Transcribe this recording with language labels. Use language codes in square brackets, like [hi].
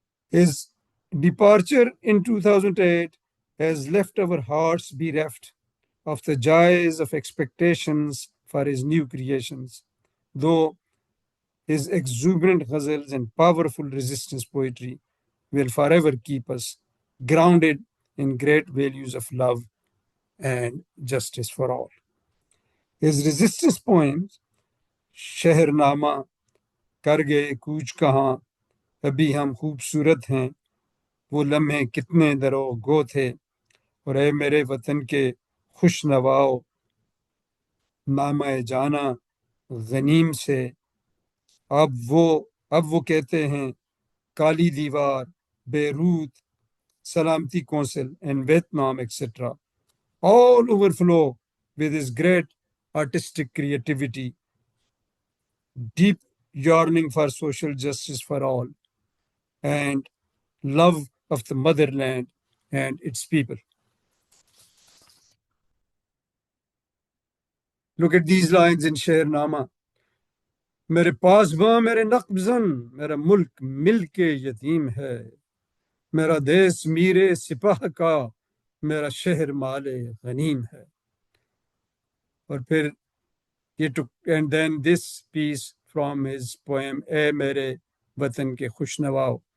[en] His departure in 2008 has left our hearts bereft of the joys of expectations for his new creations, though his exuberant ghazals and powerful resistance poetry will forever keep us grounded in great values of love and justice for all. His resistance poems, [ur] شہر نامہ، کر گئے coach کہاں، ابھی ہم خوبصورت ہیں، وہ لمحے کتنے درو گو تھے، اور اے میرے وطن کے خوش نواؤ، [en] نامہ جانا غنیم سے، اب وہ کہتے ہیں کالی دیوار، بیروت، سلامتی council and Vietnam etcetera all overflow with his great artistic creativity, deep yearning for social justice for all, and love of the motherland and its people. Look at these lines in Sher Nama. [ur] میرے پاسباں میرے نقبزن، میرا ملک مل کے یتیم ہے، میرا دیس میرے سپاہ کا، میرا شہر مال غنیم ہے. اور پھر یہ [en] And then this piece from his poem اے میرے وطن کے خوش نواؤ.